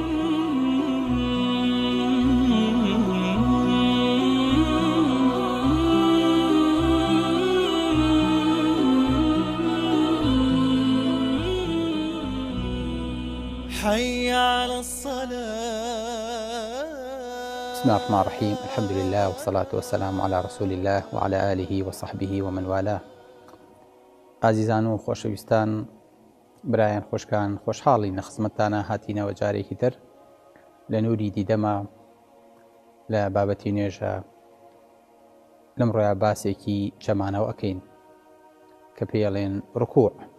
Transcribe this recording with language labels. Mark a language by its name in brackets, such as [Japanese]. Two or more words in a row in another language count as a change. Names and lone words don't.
[Arabic] حي على الصلاة. بسم الله الرحمن الرحيم. الحمد لله والصلاة والسلام على رسول الله وعلى آله وصحبه ومن والاه. [Central Kurdish] عزیزان و خۆشەویستان، برایان خۆشکان، خۆشحاڵین لە خزمەتتانە هاتینەوە جارێکی تر لە نووری دیدەمە لە بابەتی نوێژە. لەم ڕۆیە باسێکی چەمانەوە ئەکەین کە پێڵێن ڕکوع.